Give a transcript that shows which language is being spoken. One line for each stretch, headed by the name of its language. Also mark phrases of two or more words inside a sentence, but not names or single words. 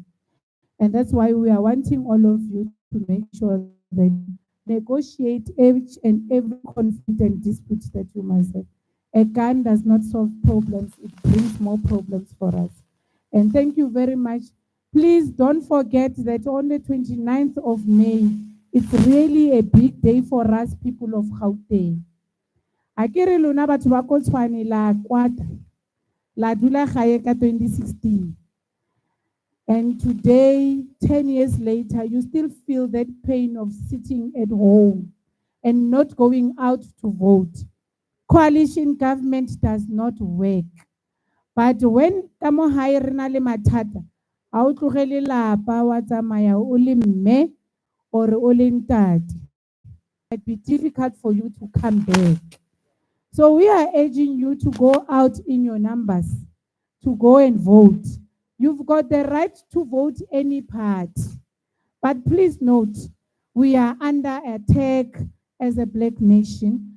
English: And that's why we are wanting all of you to make sure that negotiate each and every conflict and dispute that you must have. A gun does not solve problems, it brings more problems for us. And thank you very much. Please don't forget that on the 29th of May, it's really a big day for us people of Gauteng.
Tswana: Akere lona batho ba ko Tshwane la kwata la dula gae ka 2016.
English: And today, 10 years later, you still feel that pain of sitting at home and not going out to vote. Coalition government does not work. But when
Tswana: kamo hae re na le mathata, ha o tlogele lapa wa tsamaya o le mme or o le ntate,
English: it be difficult for you to come back. So we are urging you to go out in your numbers, to go and vote. You've got the right to vote any party. But please note, we are under attack as a black nation.